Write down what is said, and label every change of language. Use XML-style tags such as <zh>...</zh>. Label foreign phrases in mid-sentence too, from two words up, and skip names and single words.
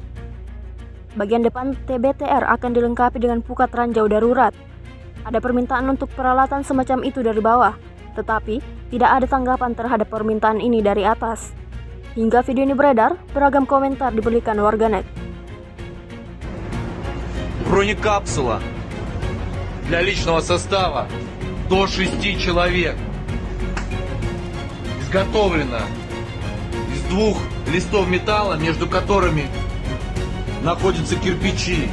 <id>Bagian depan TBTR akan dilengkapi dengan pukat ranjau darurat. Ada permintaan untuk peralatan semacam itu dari bawah, tetapi tidak ada tanggapan terhadap permintaan ini dari atas. Hingga video ini beredar, beragam komentar diberikan warganet.</id> <ru>Бронекапсула для личного состава до 6 человек. Изготовлена из 2 листов металла, между которыми находятся кирпичи.</ru>